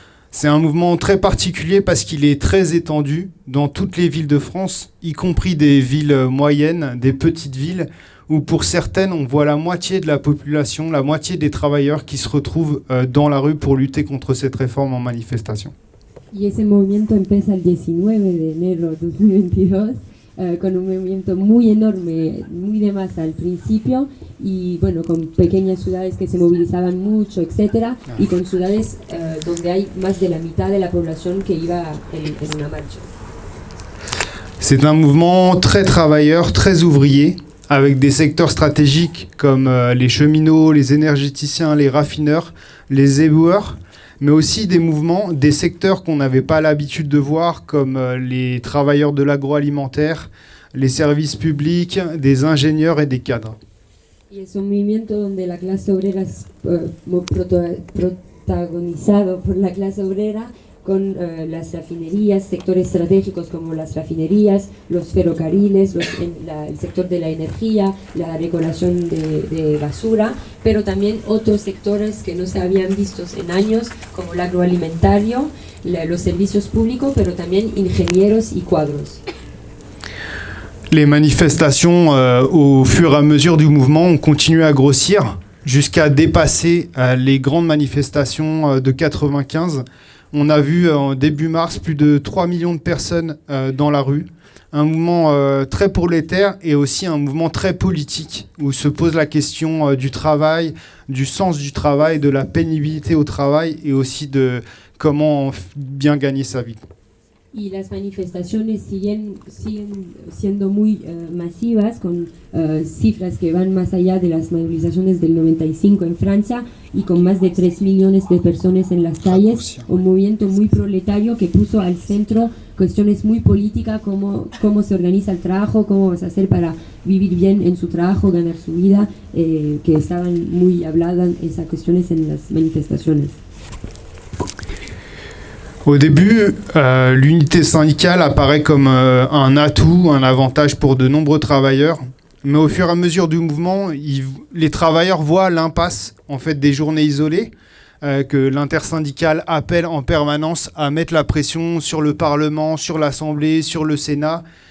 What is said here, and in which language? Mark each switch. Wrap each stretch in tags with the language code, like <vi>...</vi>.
<fr>C'est un mouvement très particulier parce qu'il est très étendu dans toutes les villes de France, y compris des villes moyennes, des petites villes, où pour certaines on voit la moitié de la population, la moitié des travailleurs qui se retrouvent dans la rue pour lutter contre cette réforme en manifestation.</fr> <es>Y ese movimiento empieza el 19 de enero de 2022. Con un movimiento muy enorme, muy de masa al principio y bueno, con pequeñas ciudades que se movilizaban mucho, etcétera, y con ciudades donde hay más de la mitad de la población que iba en una marcha.</es> <fr>C'est un mouvement très travailleur, très ouvrier, avec des secteurs stratégiques comme les cheminots, les énergéticiens, les raffineurs, les éboueurs, mais aussi des mouvements, des secteurs qu'on n'avait pas l'habitude de voir, comme les travailleurs de l'agroalimentaire, les services publics, des ingénieurs et des cadres.</fr> <es>Y es un movimiento donde la clase obrera es protagonizado por la clase obrera con las refinerías, sectores estratégicos como las refinerías, los ferrocarriles, el sector de la energía, la recolección de basura, pero también otros sectores que no se habían visto en años, como el agroalimentario, los servicios públicos, pero también ingenieros y cuadros.</es> <fr>Les manifestations, au fur et à mesure du mouvement, ont continué à grossir jusqu'à dépasser les grandes manifestations de 95. On a vu en début mars plus de 3 millions de personnes dans la rue. Un mouvement très prolétaire et aussi un mouvement très politique où se pose la question du travail, du sens du travail, de la pénibilité au travail et aussi de comment bien gagner sa vie.</fr> <es>Y las manifestaciones siguen siendo muy masivas, con cifras que van más allá de las movilizaciones del 95 en Francia y con más de 3 millones de personas en las calles, un movimiento muy proletario que puso al centro cuestiones muy políticas, cómo se organiza el trabajo, cómo vas a hacer para vivir bien en su trabajo, ganar su vida, que estaban muy habladas esas cuestiones en las manifestaciones.</es> <fr>Au début, l'unité syndicale apparaît comme un atout, un avantage pour de nombreux travailleurs. Mais au fur et à mesure du mouvement, les travailleurs voient l'impasse en fait, des journées isolées, que l'intersyndicale appelle en permanence à mettre la pression sur le Parlement, sur l'Assemblée, sur le Sénat.</fr>